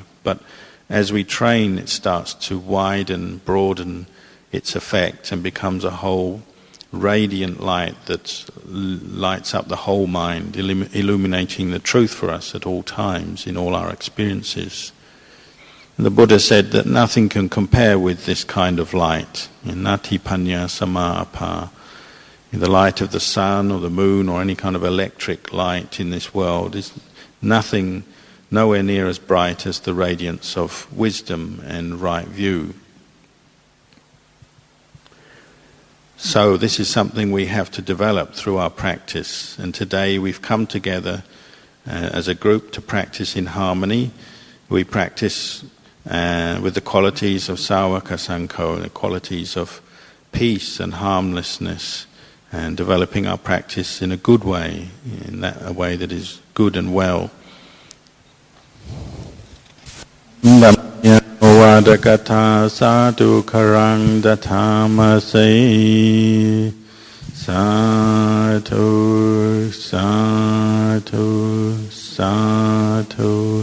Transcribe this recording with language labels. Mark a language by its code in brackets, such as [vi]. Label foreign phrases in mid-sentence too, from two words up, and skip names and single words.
[en] But as we train, it starts to widen, broaden its effect and becomes a whole radiant light that lights up the whole mind, illuminating the truth for us at all times in all our experiences. And the Buddha said that nothing can compare with this kind of light. [pi] Nati panya sama apa. [en] The light of the sun or the moon or any kind of electric light in this world is nothing, nowhere near as bright as the radiance of wisdom and right view. So this is something we have to develop through our practice. And today we've come together as a group to practice in harmony. We practice with the qualities of [pi] Sāvaka Sangho, [en] the qualities of peace and harmlessness, and developing our practice in a good way, a way that is good and well. [pi] Vadakatha sadhu karang dathamase sadhu sadhu sadhu